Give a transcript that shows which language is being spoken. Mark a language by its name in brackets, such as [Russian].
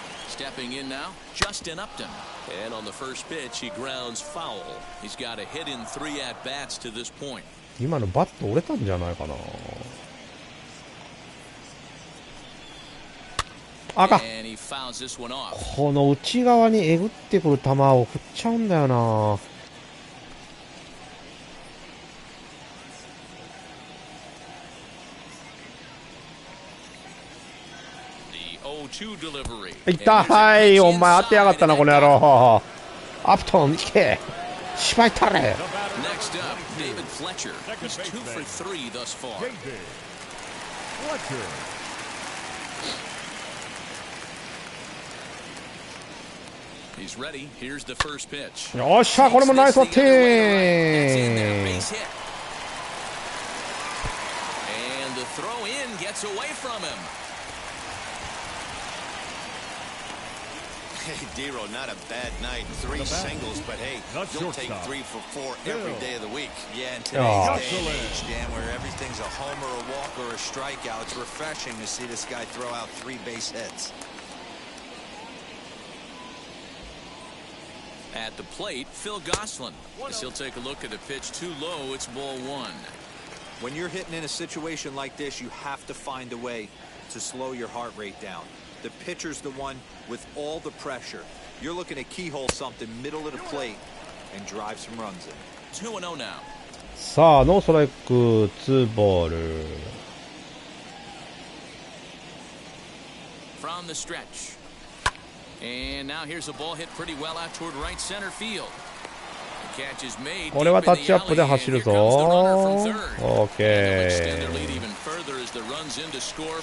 [English] Stepping in now, Justin Upton. And on the first pitch, he grounds foul. He's got a hit in 3 at-bats to this point. [Japanese] 今のバット折れたんじゃないかな。赤。 [English] And he fouls this one off. [Japanese] この内側にえぐってくる球を振っちゃうんだよな。 [English] 0-2 delivery. [Japanese] いった。はい。お前当てやがったな、この野郎。アプトン、いけ。芝居たれ。 [English] Next up, David Fletcher. He's 2 for 3 thus far. David Fletcher. He's ready. Here's the first pitch. [Japanese] よっしゃ、これもナイスバッティング。 [English] And the throw in gets away from him. Hey, Dero, not a bad night. 3 singles, but hey, you'll take 3 for 4 every day of the week. Yeah, in today's day and age, Dan, where everything's a homer, a walk, or a strikeout, it's refreshing to see this guy throw out 3 base hits. At the plate, Phil Gosselin. As he'll take a look at a pitch too low. It's ball 1. When you're hitting in a situation like this, you have to find a way to slow your heart rate down. The pitcher's the one with all the pressure. You're looking to keyhole something middle of the plate and drive some runs in. 2-0 now. [Japanese] さあ、ノーストライク、2ボール。 [English] From the stretch. And now here's a ball hit pretty well out toward right center field. The catch is made. [Japanese] これはタッチアップで走るぞ。オーケー。